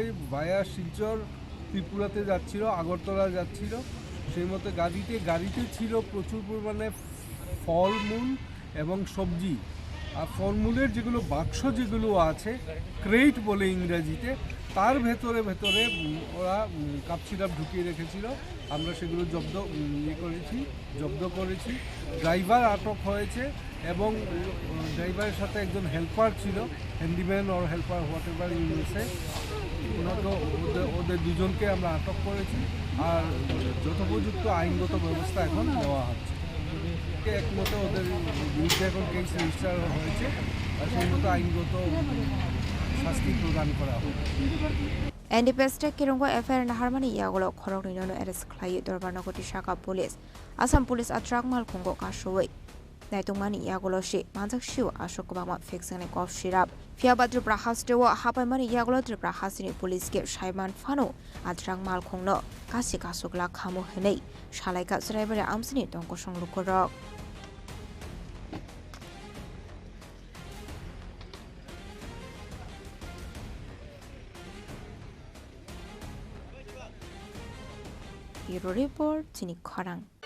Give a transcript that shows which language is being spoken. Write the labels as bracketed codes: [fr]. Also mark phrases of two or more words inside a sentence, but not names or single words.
[bn] ভায়া শিলচর ত্রিপুরাতে যাচ্ছিল আগরতলা যাচ্ছিল সেই মতো গাড়িতে ছিল প্রচুর পরিমাণে ফলমূল এবং সবজি আর ফলমূলের যেগুলো বাক্স যেগুলো আছে ক্রেট বলে ইংরেজিতে তার ভেতরে ওরা [en] cough syrup [bn] ঢুকিয়ে রেখেছিল আমরা সেগুলো জব্দ করেছি ড্রাইভার আটক হয়েছে এবং ড্রাইভারের সাথে একজন হেল্পার ছিল হ্যান্ডিম্যান ওর হেল্পার [en] what ever [bn] ইউনিসে ওদের দুজনকে আমরা আটক করেছি আর যথোপযুক্ত আইনগত ব্যবস্থা এখন নেওয়া হচ্ছে একমতো ওদের বিরুদ্ধে এখন কেস রেজিস্টার হয়েছে আর সেই মতো আইনগত শাস্তি প্রদান করা হবে [trp] NDPSTEC kirungwa FIR na harmani yagolo khorok ni no arrest khlai Dorbanagoti Shaka police Assam police atrak mal khongo ka showei naitungmani yagolo shi manjak shiu ashok bama fixane [en] cough syrup [trp] fiaba Tripura hastewa hapaimani yagolo Tripura hasini police ke Shaiman Fano atrak mal khongno kasi kasukla khamu henei shalaika Churaibari amsini tongko songlukorok [en] Bureau Report, [trp] Chini Khorang.